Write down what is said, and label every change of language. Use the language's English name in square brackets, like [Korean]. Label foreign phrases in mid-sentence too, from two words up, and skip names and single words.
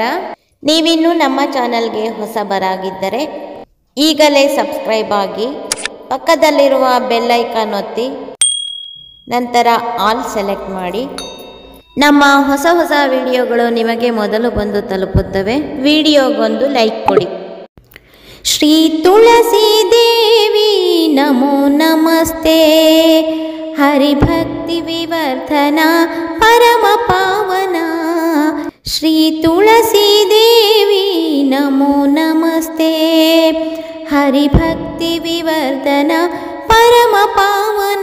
[Kannada] ನೀವಿನ್ನೂ ನಮ್ಮ ಚಾನಲ್ಗೆ ಹೊಸಬರಾಗಿದ್ದರೆ ಈಗಲೇ ಸಬ್ಸ್ಕ್ರೈಬ್ ಆಗಿ, ಪಕ್ಕದಲ್ಲಿರುವ [English] bell icon [Kannada] ಒತ್ತಿ, ನಂತರ [English] all select [Kannada] ಮಾಡಿ. ನಮ್ಮ ಹೊಸ ವಿಡಿಯೋಗಳು ನಿಮಗೆ ಮೊದಲು ಬಂದು ತಲುಪುತ್ತವೆ. ವಿಡಿಯೋಗೊಂದು ಲೈಕ್ ಕೊಡಿ. [Sanskrit] ಶ್ರೀ ತುಳಸಿ ದೇವಿ ನಮೋ ನಮಸ್ತೆ. ಹರಿಭಕ್ತಿ ವಿವರ್ಧನ ಪರಮ ಪಾವನ. ಶ್ರೀ ತುಳಸಿ ದೇವಿ ನಮೋ ನಮಸ್ತೆ. ಹರಿಭಕ್ತಿ ವಿವರ್ಧನ ಪರಮ ಪಾವನ.